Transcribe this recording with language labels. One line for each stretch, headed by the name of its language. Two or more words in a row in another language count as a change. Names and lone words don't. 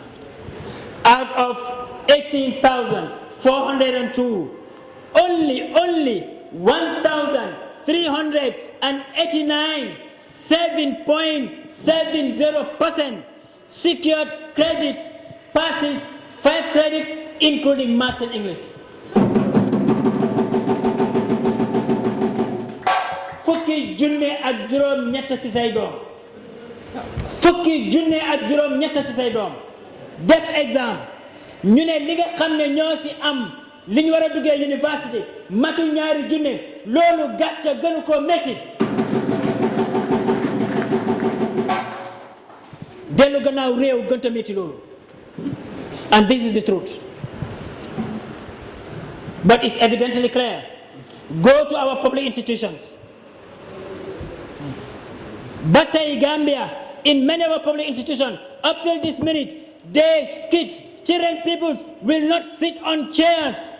English: Out of 18,402, only 1,389, 7.70% secured credits, passes 5 credits, including maths and English.
Wolof: Fukki junne ak juroom ñett ci say doom. Fukki junne ak juroom ñett ci say doom. Def exam. Ñu ne li nga xam ne ñoo ci am li ñu war a duggee université matu ñaari junne loolu gàcce gënu ko metti. Dellu gannaaw réew gënta metti loolu.
English: And this is the truth. But it's evidently clear. Go to our public institutions. But in Gambia, in many of our public institutions, up till this minute, kids, children, people will not sit on chairs.